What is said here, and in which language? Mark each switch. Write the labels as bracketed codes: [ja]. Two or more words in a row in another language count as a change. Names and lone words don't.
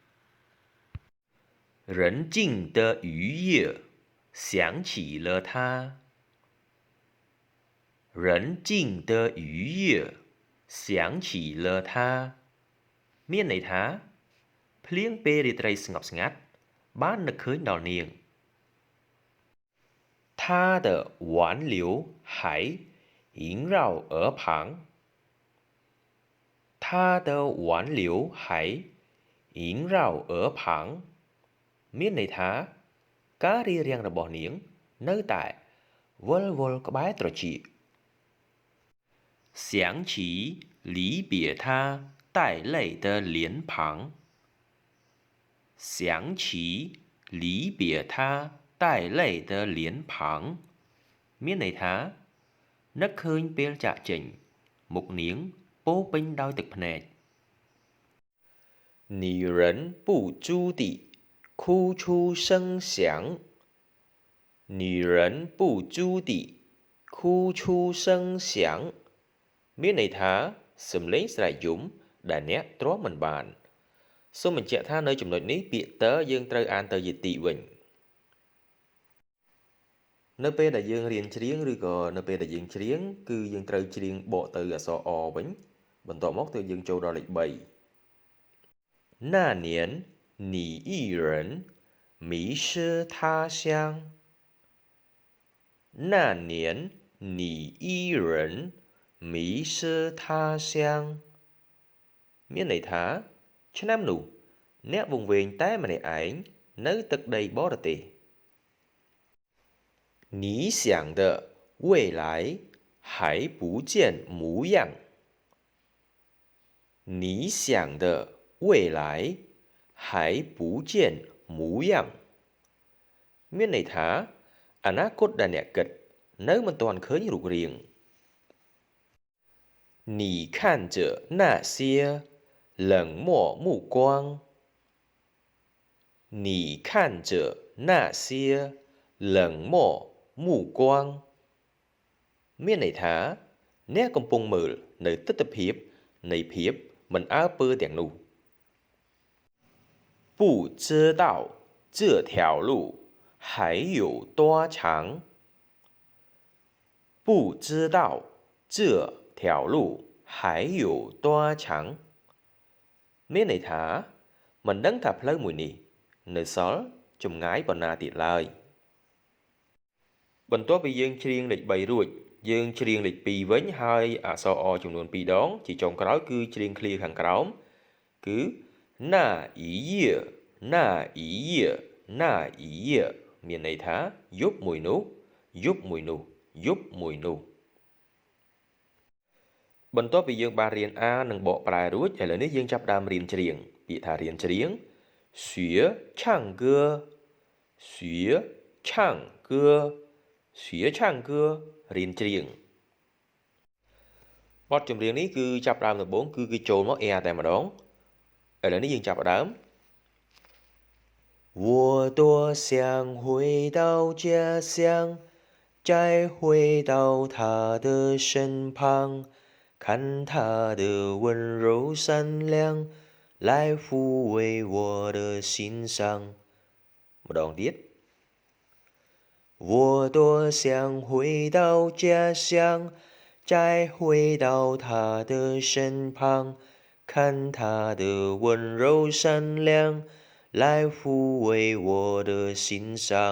[zh] 人静的雨夜想起了他人静的雨夜想起了他 [km] មានន័យថាភ្លៀងពេលរាត្រីស្ងប់ស្ងាត់បាននឹកឃើញដល់នាង [zh] 他的挽留还萦绕耳旁他的挽留还萦绕耳旁 [km] មានន័យថាការរារាំងរបស់នាងនៅតែវិលវល់ក្បែរត្រចៀក [zh] 想起离别他带泪的脸庞想起离别他带泪的脸庞 [km] មានន័យថានឹកឃើញពេលចាកចេញមុខនាងពោពេញដោយទឹកភ្នែក [zh] 女人不朱地哭出声响女人不朱地哭出声响 [km] មានន័យថាសំឡេងស្រែកយំដែលអ្នកទ្រាំមិនបានសូមបញ្ជាក់ថានៅចំណុចនេះពាក្យតើយើងត្រូវអានទៅយទីវិញ នៅពេលដែលយើងរៀនច្រៀងឬក៏នៅពេលដែលយើងច្រៀងគឺយើងត្រូវច្រៀងបកទៅអក្សរអវិញបន្ទាប់មកទើបយើងចូលដល់លេខ3 [zh] 那年你一人迷失他乡那年你一人迷失他乡 [km] មានន័យថាឆ្នាំនោះអ្នកវង្វេងតែម្នាក់ឯងនៅទឹកដីបរទេស [zh] 你想的未来还不见模样你想的未来还不见模样 [km] មានន័យថាអនាគតដែលអ្នកគិតនៅមិនទាន់ឃើញរូបរាង [zh] 你看着那些冷漠目光你看着那些冷漠目光 [km] មានន័យថាអ្នកកំពុងមើលនៅទស្សនភាពនៃភាពមិនអើពើទាំងនោះ [zh] 不知道这条路还有多长不知道这条路还有多长 [km] មានន័យថាមិនដឹងថាផ្លូវមួយនេះនៅសល់ចម្ងាយប៉ុណ្ណាទៀតឡើយ បន្ទាប់ពីយើងច្រៀងលេខ3រួចយើងច្រៀងលេខ2វិញហើយអក្សរអចំនួន2ដងជាចុងក្រោយគឺច្រៀងឃ្លាខាងក្រោមគឺ [zh] 那一夜那一夜那一夜 [km] មានន័យថាយប់មួយនោះយប់មួយនោះយប់មួយនោះ បន្ទាប់ពីយើងបានរៀនអាននិងបកប្រែរួចឥឡូវនេះយើងចាប់ផ្ដើមរៀនច្រៀងពាក្យថារៀនច្រៀង [zh] 学唱歌学唱歌学唱歌 [km] រៀនច្រៀងបទចម្រៀងនេះគឺចាប់ផ្ដើមដំបូងគឺចូលមក air តែម្ដងឥឡូវនេះយើងចាប់ផ្ដើម [zh] 我多想回到家乡再回到他的身旁看他的温柔善良来抚慰我的心伤ម្ដងទៀត我多想回到家乡再回到他的身旁看他的温柔善良来抚慰我的心伤